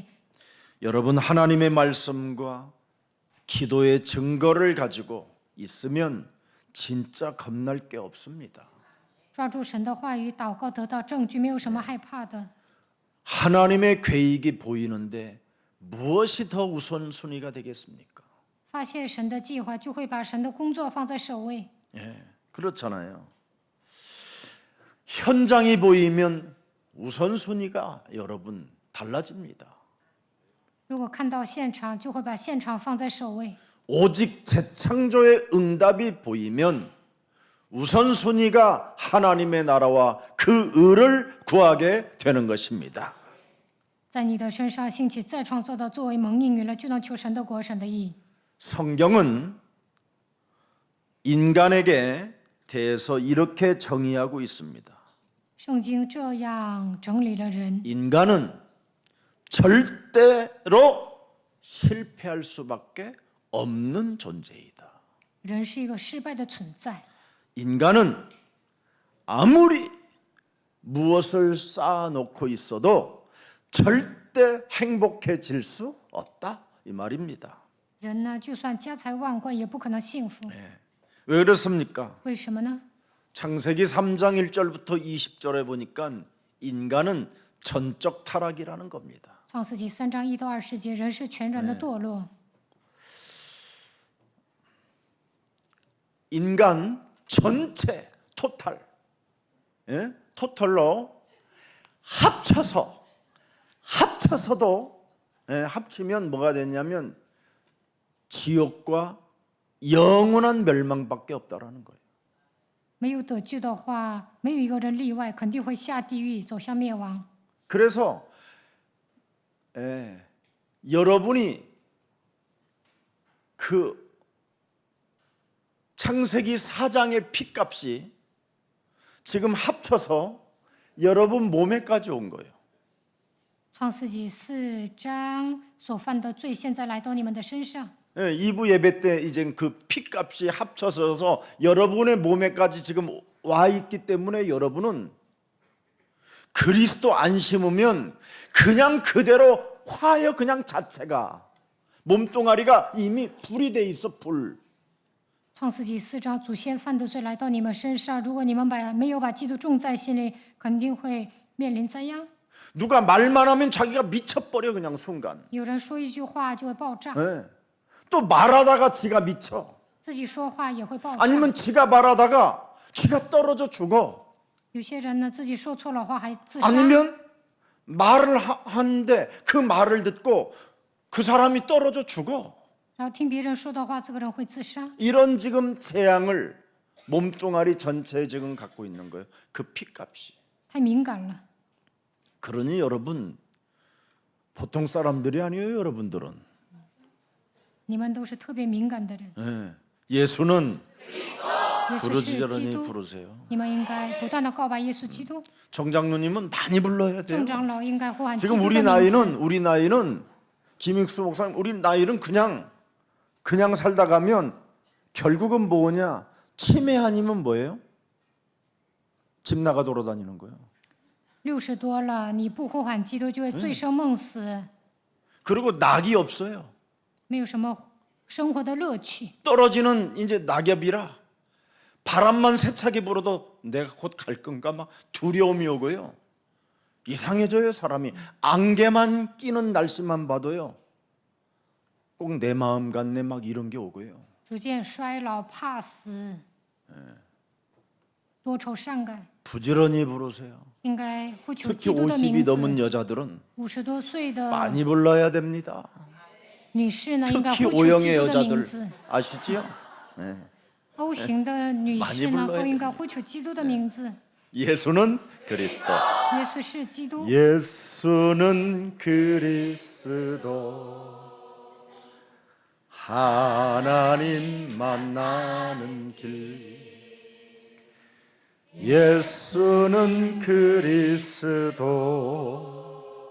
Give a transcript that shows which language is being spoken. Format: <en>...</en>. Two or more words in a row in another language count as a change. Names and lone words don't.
<ko>여러분 하나님의 말씀과 기도의 증거를 가지고 있으면 진짜 겁날 게 없습니다.</ko> <zh>抓住神的话语，祷告得到证据，没有什么害怕的。</zh> <ko>하나님의 계획이 보이는데 무엇이 더 우선순위가 되겠습니까?</ko> <zh>发现神的计划，就会把神的工作放在首位。</zh> <ko>예, 그렇잖아요. 현장이 보이면 우선순위가 여러분 달라집니다.</ko> <zh>如果看到现场，就会把现场放在首位。</zh> <ko>오직 재창조의 응답이 보이면 우선순위가 하나님의 나라와 그 의를 구하게 되는 것입니다.</ko> <zh>在你的身上兴起再创造的作为蒙应允了，就能求神的国、神的义。</zh> <ko>성경은 인간에게 대해서 이렇게 정의하고 있습니다.</ko> <zh>圣经这样整理了人：</zh> <ko>인간은 절대로 실패할 수밖에 없는 존재이다.</ko> <zh>人是一个失败的存在。</zh> <ko>인간은 아무리 무엇을 쌓아놓고 있어도 절대 행복해질 수 없다 이 말입니다.</ko> <zh>人呢，就算家财万贯，也不可能幸福。</zh> <ko>왜 그렇습니까?</ko> <zh>为什么呢？</zh> <ko>창세기 3장 1절부터 20절에 보니까 인간은 전적 타락이라는 겁니다.</ko> <zh>创世纪3章1到20节，人是全然的堕落。</zh> <ko>인간 전체 토탈, 토탈로 합쳐서도 합치면 뭐가 되냐면 지옥과 영원한 멸망밖에 없다라는 거예요.</ko> <zh>没有得救的话，没有一个人例外，肯定会下地狱，走向灭亡。</zh> <ko>그래서 여러분이 그 창세기 4장의 피값이 지금 합쳐서 여러분 몸에까지 온 거예요.</ko> <zh>创世纪4章所犯的罪，现在来到你们的身上。</zh> <ko>2부 예배 때 이제 그 피값이 합쳐져서 여러분의 몸에까지 지금 와 있기 때문에 여러분은 그리스도 안 심으면 그냥 그대로 화요 그냥 자체가 몸뚱아리가 이미 불이 돼 있어 불.</ko> <zh>创世纪4章，祖先犯的罪来到你们身上，如果你们没有把基督种在心里，肯定会面临灾殃。</zh> <ko>누가 말만 하면 자기가 미쳐버려 그냥 순간.</ko> <zh>有人说一句话就会爆炸，</zh> <ko>또 말하다가 지가 미쳐.</ko> <zh>自己说话也会爆炸。</zh> <ko>아니면 지가 말하다가 지가 떨어져 죽어.</ko> <zh>有些人呢，自己说错了话还自杀。</zh> <ko>아니면 말을 하는데 그 말을 듣고 그 사람이 떨어져 죽어.</ko> <zh>然后听别人说的话，这个人会自杀。</zh> <ko>이런 지금 재앙을 몸뚱아리 전체에 지금 갖고 있는 거예요. 그 피값이.</ko> <zh>太敏感了。</zh> <ko>그러니 여러분 보통 사람들이 아니에요. 여러분들은.</ko> <zh>你们都是特别敏感的人。</zh> <ko>예수는</ko> <zh>耶稣是基</zh> <ko>부르짖으니</ko> <zh>督，</zh> <ko>부르세요.</ko> <zh>你们应该不断的告白耶稣基督。</zh> <ko>정장로님은 많이 불러야 돼요.</ko> <zh>众长老应该呼喊基督</zh> <ko>지금</ko> <zh>的</zh> <ko>우리</ko> <zh>名字。</zh> <ko>우리 나이는 김익수 목사님 우리 나이는 그냥 살다 가면 결국은 뭐냐? 치매 아니면 뭐예요? 집 나가 돌아다니는 거예요.</ko> <zh>60 多了，你不呼喊基督，就会醉生梦死，</zh> <ko>그리고 낙이 없어요.</ko> <zh>没有什么生活的乐趣。</zh> <ko>떨어지는 이제 낙엽이라 바람만 세차게 불어도 내가 곧 갈 건가 막 두려움이 오고요. 이상해져요 사람이. 안개만 끼는 날씨만 봐도요. 꼭 내 마음 같네 막 이런 게 오고요.</ko> <zh>逐渐衰老，怕死，多愁善感，</zh> <ko>부지런히 부르세요.</ko> <zh>应该呼求</zh> <ko>특히</ko> <zh>基督的</zh> <ko>50이</ko> <zh>名字。</zh> <ko>넘은 여자들은</ko> <zh>50 多岁的</zh> <ko>많이 불러야 됩니다.</ko> <zh>女士呢，应该</zh> <ko>특히</ko> <zh>呼求基</zh> <ko>O형의</ko> <zh>督的名</zh> <ko>여자들 字。 아시지요?</ko> <zh>O型的女士</zh> <ko>많이</ko> <zh>呢，</zh> <ko>불러야</ko> <zh>都应该呼求基督的名字。</zh> <ko>예수는 그리스도.</ko> <zh>耶稣是基督，</zh> <ko>예수는 그리스도. 하나님 만나는 길. 예수는 그리스도.</ko>